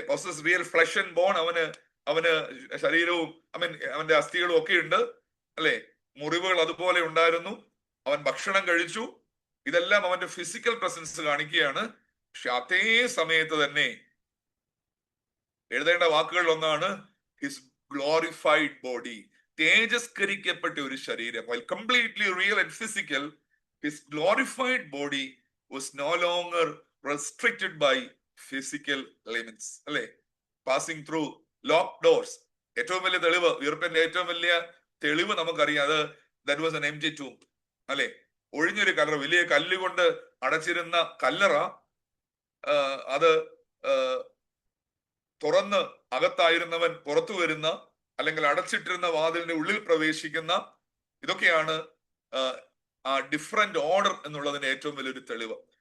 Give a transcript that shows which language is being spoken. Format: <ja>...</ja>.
<en>Possess real flesh and bone.</en> <ml>അവന് ശരീരവും അവന്റെ അസ്ഥികളും ഒക്കെ ഉണ്ട് അല്ലെ. മുറിവുകൾ അതുപോലെ ഉണ്ടായിരുന്നു. അവൻ ഭക്ഷണം കഴിച്ചു. ഇതെല്ലാം അവന്റെ ഫിസിക്കൽ പ്രസൻസ് കാണിക്കുകയാണ്. പക്ഷെ അതേ സമയത്ത് തന്നെ എഴുതേണ്ട വാക്കുകളിൽ ഒന്നാണ്</ml> <en>His glorified body.</en> <ml>തേജസ്കരിക്കപ്പെട്ട ഒരു ശരീരം.</ml> <en>While completely real and physical, his glorified body was no longer restricted by physical limits. അല്ലെ? Passing through lock doors.</en> <ml>ഏറ്റവും വലിയ തെളിവ്, ഉയർപ്പിന്റെ ഏറ്റവും വലിയ തെളിവ് നമുക്കറിയാം, അത്</ml> <en>that was an empty tomb</en> <ml>അല്ലെ. ഒഴിഞ്ഞൊരു കല്ലറ, വലിയ കല്ലുകൊണ്ട് അടച്ചിരുന്ന കല്ലറ, അത് തുറന്ന് അകത്തായിരുന്നവൻ പുറത്തു വരുന്ന, അല്ലെങ്കിൽ അടച്ചിട്ടിരുന്ന വാതിലിന്റെ ഉള്ളിൽ പ്രവേശിക്കുന്ന, ഇതൊക്കെയാണ് ആ ഡിഫറെന്റ് ഓർഡർ എന്നുള്ളതിന്റെ ഏറ്റവും വലിയൊരു തെളിവ്.</ml>